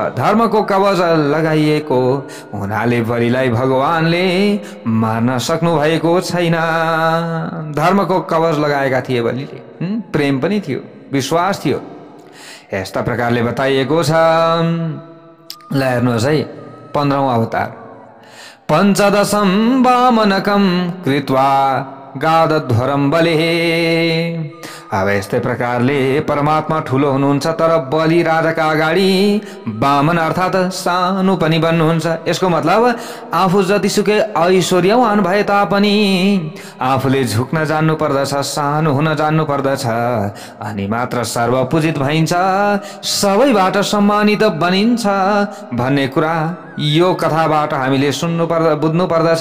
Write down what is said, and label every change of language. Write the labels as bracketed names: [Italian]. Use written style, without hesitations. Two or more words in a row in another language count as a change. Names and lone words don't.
[Nepali] धर्मको कवच लगाइएको हुनाले बलिलाई भगवानले मार्न सक्नु भएको छैन। धर्मको कवच लगाएका थिए बलिले, प्रेम पनि थियो, विश्वास थियो। यस्ता प्रकारले बताइएको छ। ल हेर्नुहोस् है, 15औं अवतार। [Sanskrit] पञ्चदशं वामनकं कृत्वा गादध्वरं बलिः। [Nepali] अब यस्तै प्रकारले परमात्मा ठुलो हुनुहुन्छ, तर बलि राजाका अगाडि वामन अर्थात् सानो पनि बन्नुहुन्छ। यसको मतलब आफू जतिसुकै ऐश्वर्यवान भए तापनि आफूले झुक्न जान्नु पर्दछ, सानो हुन जान्नु पर्दछ, अनि मात्र सर्वपूजित भइन्छ, सबैबाट सम्मानित बनिन्छ भन्ने कुरा यो कथाबाट हामीले बुझ्नु पर्दछ।